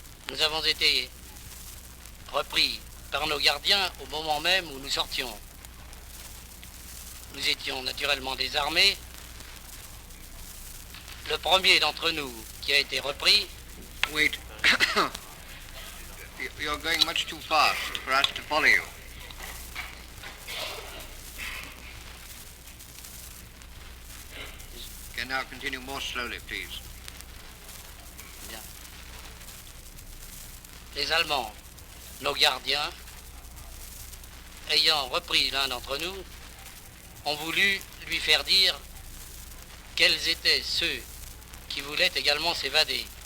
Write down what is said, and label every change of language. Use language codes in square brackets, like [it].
[fr] Nous avons été repris par nos gardiens au moment même où nous sortions. Nous étions naturellement désarmés. Le premier d'entre nous qui a été repris... [en] Wait. You're going much too fast for us to follow you. Can now continue more slowly, please. [fr] Bien. Les Allemands, nos gardiens, ayant repris l'un d'entre nous, ont voulu lui faire dire quels étaient ceux qui voulaient également s'évader.